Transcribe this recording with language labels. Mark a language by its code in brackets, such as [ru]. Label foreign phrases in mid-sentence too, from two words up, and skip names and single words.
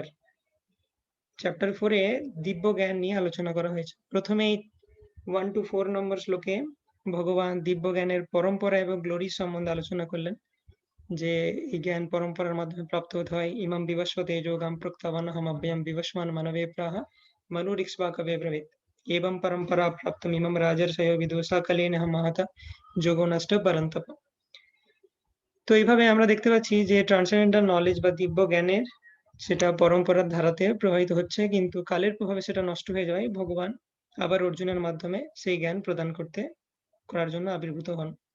[bn] চ্যাপ্টার 4-এ দিব্য জ্ঞান নিয়ে আলোচনা করা হয়েছে। প্রথমেই 1 to 4 নম্বর শ্লোকে ভগবান দিব্য জ্ঞানের পরম্পরা এবং গ্লোরি সম্বন্ধে আলোচনা করলেন, যে এই জ্ঞান পরম্পরার মাধ্যমে প্রাপ্ত হতে হয়। [sa] ইমাম বিবস্বতে যোগাম প্রক্তাবানহম অব্যয়ম বিবস্মান মানবে প্রাহ মনুরিক্ষ্বাকবে ব্রবীত एवं परंपरा प्राप्तम इमम राजर्षयो विदुषा कलेन महता যোগো নষ্ট পরন্তপ। [bn] তো এইভাবে আমরা দেখতে পাচ্ছি যে [en] transcendental knowledge [bn] বা দিব্য জ্ঞানের সেটা পরম্পরার ধারাতে প্রবাহিত হচ্ছে, কিন্তু কালের প্রভাবে সেটা নষ্ট হয়ে যায়। ভগবান আবার অর্জুনের মাধ্যমে সেই জ্ঞান প্রদান করার জন্য আবির্ভূত হন।